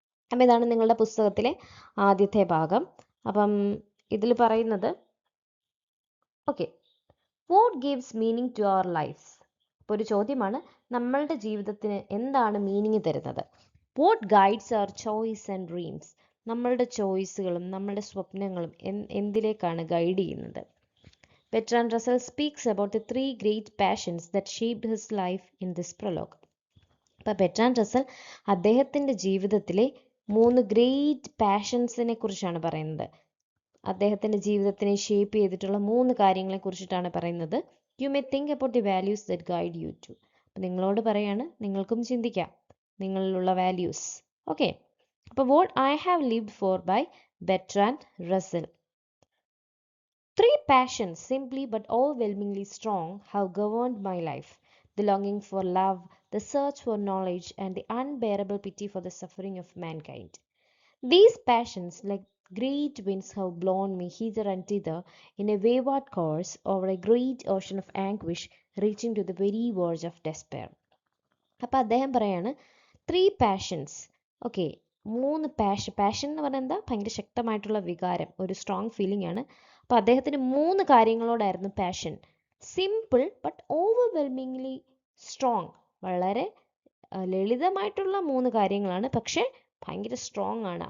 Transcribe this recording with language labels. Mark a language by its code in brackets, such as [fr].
[ml] അപ്പം ഇതാണ് നിങ്ങളുടെ പുസ്തകത്തിലെ ആദ്യത്തെ ഭാഗം. അപ്പം ഇതിൽ പറയുന്നത് [en] What gives meaning to our lifes. [ml] അപ്പോൾ ഒരു ചോദ്യമാണ്, നമ്മളുടെ ജീവിതത്തിന് എന്താണ് മീനിങ് തരുന്നത്? [en] What guides our choice and dreams. [ml] നമ്മളുടെ ചോയ്സുകളും നമ്മളുടെ സ്വപ്നങ്ങളും എന്തിലേക്കാണ് ഗൈഡ് ചെയ്യുന്നത്? [en] Bertrand Russell speaks about the 3 great passions that shaped his life in this prologue. [ml] അപ്പോൾ ബെർട്രാൻഡ് റസ്സൽ അദ്ദേഹത്തിൻ്റെ ജീവിതത്തിലെ 3 ഗ്രേറ്റ് പാഷൻസിനെ കുറിച്ചാണ് പറയുന്നത്. അദ്ദേഹത്തിൻ്റെ ജീവിതത്തിനെ ഷേപ്പ് ചെയ്തിട്ടുള്ള 3 കാര്യങ്ങളെ കുറിച്ചിട്ടാണ് പറയുന്നത്. [en] You may think about the values that guide you too. [ml] അപ്പം നിങ്ങളോട് പറയാണ്, നിങ്ങൾക്കും ചിന്തിക്കാം നിങ്ങളിലുള്ള വാല്യൂസ്. ഓക്കെ. [en] അപ്പോൾ what I have lived for by Bertrand Russell. 3 passions, simply but overwhelmingly strong, have governed my life. The longing for love, the search for knowledge, and the unbearable pity for the suffering of mankind. These passions, like great winds, have blown me hither and thither in a wayward course over a great ocean of anguish, reaching to the very verge of despair. [ml] അപ്പോൾ അദ്ദേഹം പറയാണ് 3 passions. Okay, 3 passion എന്ന് പറഞ്ഞാൽ എന്താ? ഭയങ്കര ശക്തമായിട്ടുള്ള വികാരം, ഒരു സ്ട്രോങ് ഫീലിംഗ് ആണ്. അപ്പോൾ അദ്ദേഹത്തിന് 3 കാര്യങ്ങളോടായിരുന്നു passion. [en] Simple but overwhelmingly strong. [ml] വളരെ ലളിതമായിട്ടുള്ള 3 കാര്യങ്ങളാണ്, പക്ഷേ ഭയങ്കര സ്ട്രോങ് ആണ്.